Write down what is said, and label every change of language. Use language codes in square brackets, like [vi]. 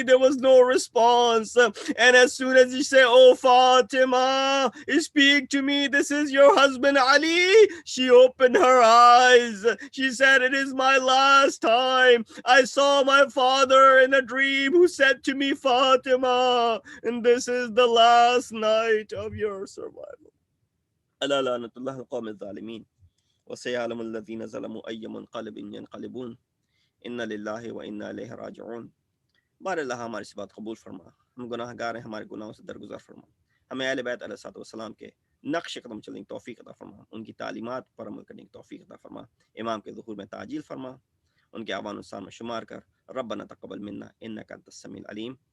[en] There was no response. And as soon as he said, oh, Fatima, speak to me. This is your husband Ali. She opened her eyes. She said, it is my last time. I saw my father in a dream who said to me, Fatima, and this is the last night of your survival. [ar] ألا لعنة الله القوم الظالمين وسيعلم الذين ظلموا أي منقلب ينقلبون إن لله وإنا إليه راجعون. [hi] बार अल्लाह हमारी इस बात कबूल फरमा, हम गुनाहगार हैं, हमारे गुनाहों से दरगुजर फरमा, हमें अहले बैत अलैहिस्सलाम के नक्श कदम चलने की तौफीक अता फरमा, उनकी तालीमात पर अमल करने की तौफीक अता फरमा, इमाम के ज़ुहूर में ताजील फरमा, उनके आवान उस्सान में शुमार कर, [ar] रब्बना तक़ब्बल मिन्ना इन्नका अंतस समीउल अलीम।